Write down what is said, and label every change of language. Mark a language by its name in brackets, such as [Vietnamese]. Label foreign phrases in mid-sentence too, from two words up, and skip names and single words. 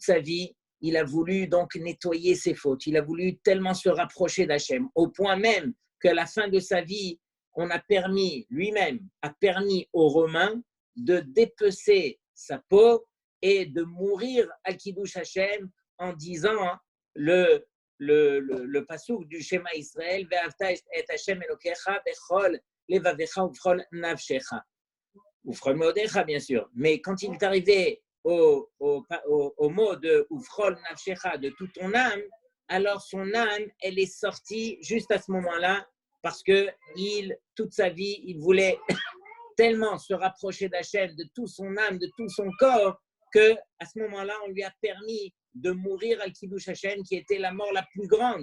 [French] sa vie, il a voulu donc nettoyer ses fautes, il a voulu tellement se rapprocher d'Hachem, au point même qu'à la fin de sa vie, on a permis, lui-même, a permis aux Romains de dépecer sa peau et de mourir à [Hebrew] קידוש השם [French] en disant le passouk du Shema Israël, [Hebrew] ואהבת את השם אלוקיך בכל לבבך ובכל נפשך. ובכל מאודך, [French] bien sûr. Mais quand il est arrivé au mot de [Hebrew] ובכל נפשך, [French] de toute ton âme, alors son âme, elle est sortie juste à ce moment-là parce que toute sa vie, il voulait tellement se rapprocher d'Hachem de toute son âme, de tout son corps, qu'à ce moment-là, on lui a permis de mourir [Hebrew] על קידוש השם, [French] qui était la mort la plus grande.